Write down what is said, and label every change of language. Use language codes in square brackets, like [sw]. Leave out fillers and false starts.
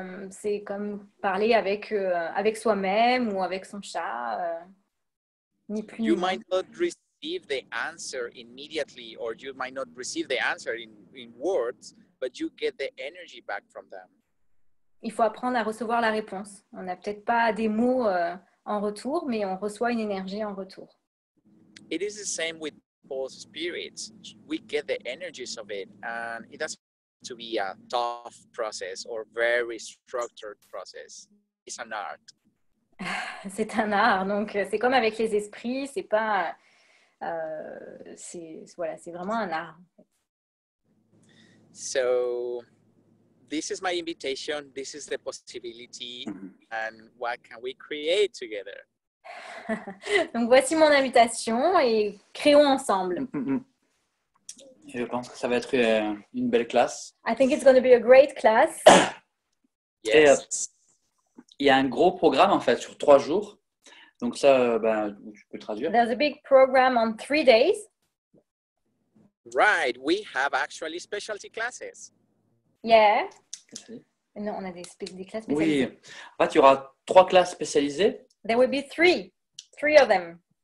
[fr] C'est comme parler avec soi-même ou avec son chat, ni plus [en] You [fr] ni moins. [en] might not receive the answer immediately, or you might not receive the answer in words, but you get the energy back from them. [fr] Il faut apprendre à recevoir la réponse. On n'a peut-être pas des mots en retour, mais on reçoit une énergie en retour. [en] It is the same with both spirits. We get the energies of it, and it doesn't have to be a tough process or very structured process. It's an art. [fr] C'est un art, donc c'est comme avec les esprits, c'est pas, c'est vraiment un art. [en] So this is my invitation. This is the possibility, and what can we create together? [fr] Donc voici mon invitation et créons ensemble. Je pense que ça va être une belle classe. [en] I think it's going to be a great class. Yes. [fr] Il y a un gros programme en fait sur 3 jours. Donc ça, tu peux traduire. [en] There's a big program on 3 days. Right. We have actually specialty classes. Yeah. [fr] Non, on a des classes spécialisées. Oui. En fait, il y aura 3 classes spécialisées. [en] There will be three of them.